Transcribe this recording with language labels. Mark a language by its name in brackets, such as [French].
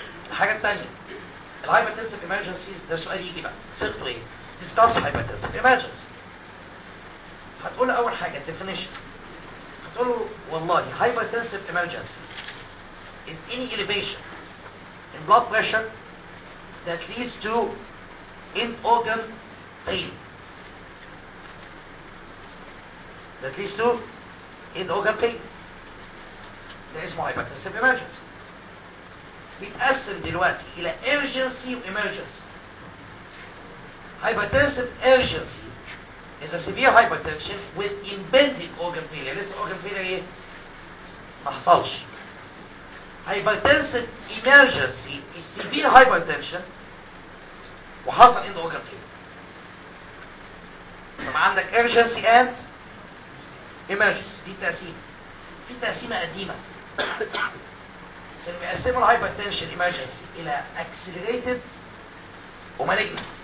[Arabic] الحاجه الثانيه الهايبرتنسيف ايمرجنسيز ده سؤال يجي بقى صيغته ايه ديسكاس هايبرتنسيف ايمرجنسي هتقول له اول حاجه الديفينيشن هتقول له والله هايبرتنسيف ايمرجنسي [English] is any elevation in blood pressure that leads to in-organ failure. That leads to in-organ failure. That is my hypertensive emergency. [Arabic] بيتقسم دلوقتي إلى urgency و emergency. [English] Hypertensive urgency is a severe hypertension with impending organ failure. This organ failure [Arabic] إيه؟ ما حصلش. [English] Hypertensive emergency is severe hypertension [Arabic] وحصل عند [English] organ failure. [Arabic] لما عندك urgency and emergency دي تقسيمة. في تقسيمة قديمة. كانوا بيقسموا الـ hypertension emergency إلى accelerated و malignant.